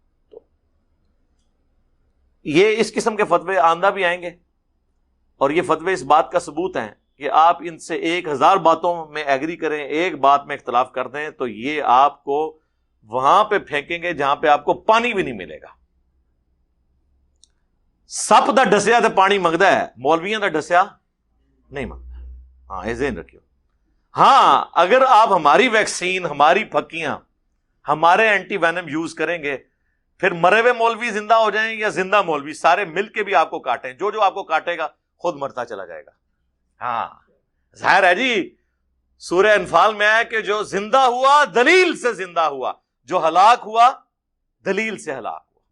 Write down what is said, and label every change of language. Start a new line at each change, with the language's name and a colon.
Urdu: تو یہ اس قسم کے فتوے آندہ بھی آئیں گے، اور یہ فتوے اس بات کا ثبوت ہیں کہ آپ ان سے 1000 باتوں میں ایگری کریں، ایک بات میں اختلاف کر دیں تو یہ آپ کو وہاں پہ پھینکیں گے جہاں پہ آپ کو پانی بھی نہیں ملے گا.
Punjabi: سپ دا ڈسیا تو پانی منگتا ہے، مولویاں دا ڈسیا نہیں منگتا.
Urdu: ہاں یہ ذہن رکھیو. ہاں اگر آپ ہماری ویکسین، ہماری پھکیاں، ہمارے اینٹی وینم یوز کریں گے، پھر مرے ہوئے مولوی زندہ ہو جائیں یا زندہ مولوی، سارے مل کے بھی آپ کو کاٹیں، جو آپ کو کاٹے گا خود مرتا چلا جائے گا. ہاں ظاہر ہے جی، سورہ انفال میں ہے کہ جو زندہ ہوا دلیل سے زندہ ہوا، جو ہلاک ہوا دلیل سے ہلاک ہوا.